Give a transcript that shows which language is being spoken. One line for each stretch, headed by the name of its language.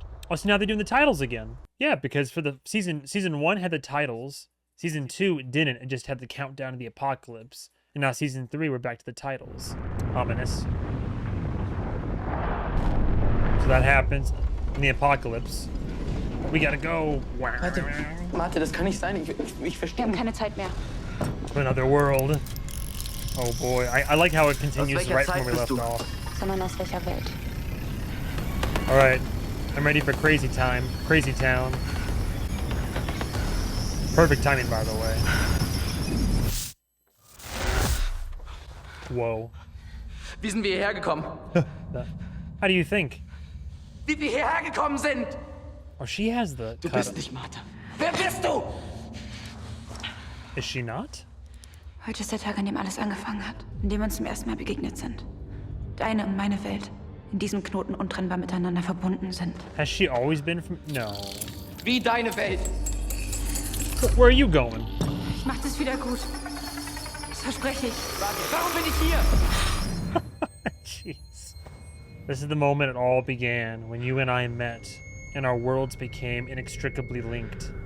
English: Oh, so now they're doing the titles again. Yeah, because for the season 1 had the titles. Season 2 didn't. It just had the countdown to the apocalypse. And now season 3, we're back to the titles. Ominous. So that happens in the apocalypse. We gotta go.
German: Warte, das kann nicht sein. Ich verstehe. Wir haben keine Zeit mehr.
English: To another world. Oh boy. I like how it continues right from where we left off.
German: Sondern aus welcher Welt?
English: Alright. I'm ready for crazy time. Crazy town. Perfect timing, by the way. Whoa.
German: Wie sind wir hierher gekommen?
English: How do you think?
German: Wie wir hierher gekommen sind!
English: Oh, she has the...
German: Du bist nicht Martha. Wer bist du?
English: Is she not?
German: Heute ist der Tag, an dem alles angefangen hat. In dem wir uns zum ersten Mal begegnet sind. Deine und meine Welt. In diesem Knoten untrennbar miteinander verbunden sind.
English: Has she always been from... No.
German: Wie deine Welt.
English: Where are you going?
German: Ich mach das wieder gut. Das verspreche ich. Warum bin ich hier?
English: Jeez. This is the moment it all began, when you and I met, and our worlds became inextricably linked.